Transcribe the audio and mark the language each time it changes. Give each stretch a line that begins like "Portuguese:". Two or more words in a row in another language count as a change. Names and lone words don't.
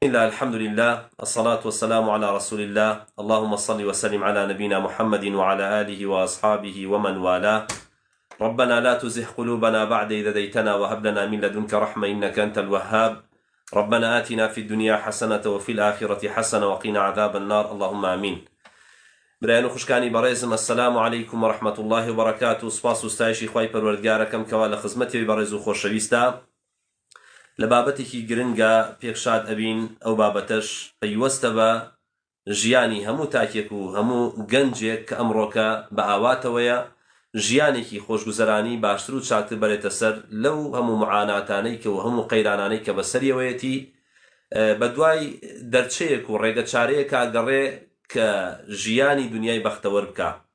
Arabic: الله الحمد لله الصلاة والسلام على رسول الله اللهم صل وسلم على نبينا محمد وعلى آله وأصحابه ومن والاه ربنا لا تزغ قلوبنا بعد إذ هديتنا وهب لنا من لدنك رحمة إنك أنت الوهاب ربنا آتنا في الدنيا حسنة وفي الآخرة حسنة وقنا عذاب النار اللهم آمين.
Central Kurdish: برایان خوشکانی بەڕێزم
Arabic: السلام عليكم ورحمة الله وبركاته.
Central Kurdish: سپاس و ستایشی خوای پەروەردگارەکەم کەوا لە خزمەتی بەڕێز و خۆشەویستە لە بابەتێکی گرنگە پێشاد ئەبین ئەو بابەتەش پەیوەستە بە ژیانی هەموو تاکێک و هەموو گەنجێک کە ئەمڕۆکە بە ئاواتەوەیە ژیانێکی خۆشگوزەرانی باشتر و چاکتر بەرێتە سەر لەو هەموو معاناتانەی کە و هەموو قەیرانانەی کە بەسەریەوەیەتی بە دوای دەرچەیەک و ڕێگە چارەیەک ئاگەڕێ کە ژیانی دنیای بەختەوەر بکە.